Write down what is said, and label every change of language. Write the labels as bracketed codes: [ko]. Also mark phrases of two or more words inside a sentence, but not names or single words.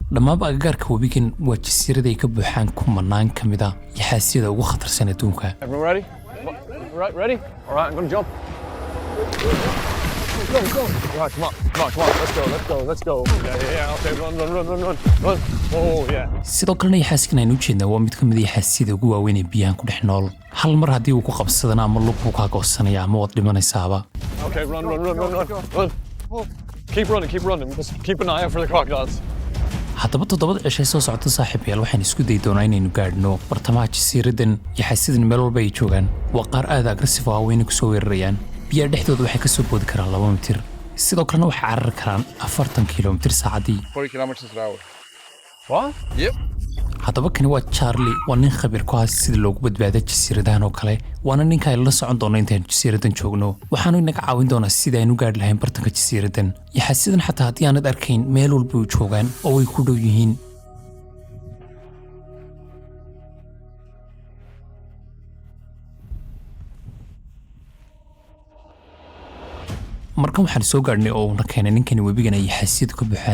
[so] dhammaanba agagaarka webigan waa jasiirada ay ka buuxaan kumanaan ka mid ah yaxaasyada ugu khatarsan adduunka. [en] Everyone ready? Ready? All right, I'm going to jump. Go. All right, come on. Let's go. Yeah. Okay, run. Oh, yeah. [so] sidoo kalena yaxaaskan aynu u jeednaa waa mid ka mid ah yaxaasyada ugu waaweyn ee biyahan ku dhex nool. hal mar haddii uu ku qabsadana ama lug buu kaa goosanaya ama waad dhimanaysaaba. [en] Okay, run. Keep running. Just keep an eye out for the crocodiles. [so] haddaba 7 cishay soo socota saaxiibayaal waxaan isku day doonaa inaynu gaadhno bartamaha jasiiradan. yaxaasyadan meel walba ay joogaan waa qaar aad agressive ah oo inay kusoo weerarayaan. biyaha dhexdooda waxay ka soo boodi karaan 2 mitir, sidoo kalena waxay carari karaan 40 kilomitir saacadii. [en] 40 kilometers an hour. What? Yep. [so] haddaba kani waa Charlie, waa nin khabiir ku ah sida loogu badbaado jasiiradahan oo kale. waana ninka ay la socon doono intaan jasiiradan joogno. waxaanu inaga caawin doonaa sida aynu gaadhi lahayn bartanka jasiiradan. yaxaasyadan xataa haddii aanad arkayn meel walba u joogaan oo way ku dhow yihiin. markan waxaan soo gaadhnay oo uuna keenay ninkani webigan ay yaxaasyadu ka buuxaan.